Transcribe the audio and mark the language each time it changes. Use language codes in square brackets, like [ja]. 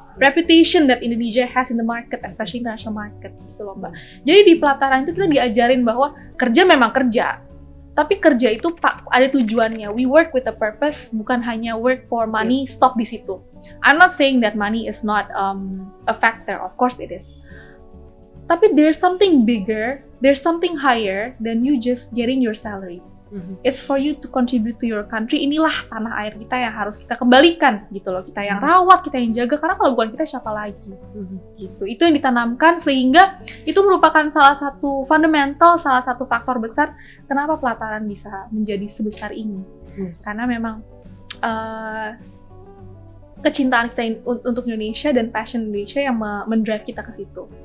[en] reputation that Indonesia has in the market, especially international market [id] gitu loh Mbak. Jadi di pelataran itu kita diajarin bahwa kerja memang kerja, tapi kerja itu ada tujuannya. [en] We work with a purpose, [id] bukan hanya [en] work for money, stop [id] di situ. [en] I'm not saying that money is not a factor, of course it is. [id] Tapi [en] there's something bigger, there's something higher than you just getting your salary. It's for you to contribute to your country. [id] Inilah tanah air kita yang harus kita kembalikan gitu loh. Kita yang rawat, kita yang jaga, karena kalau bukan kita siapa lagi gitu. Itu yang ditanamkan, sehingga itu merupakan salah satu fundamental, salah satu faktor besar kenapa pelataran bisa menjadi sebesar ini. Karena memang kecintaan kita untuk Indonesia dan passion Indonesia yang mendrive kita ke situ.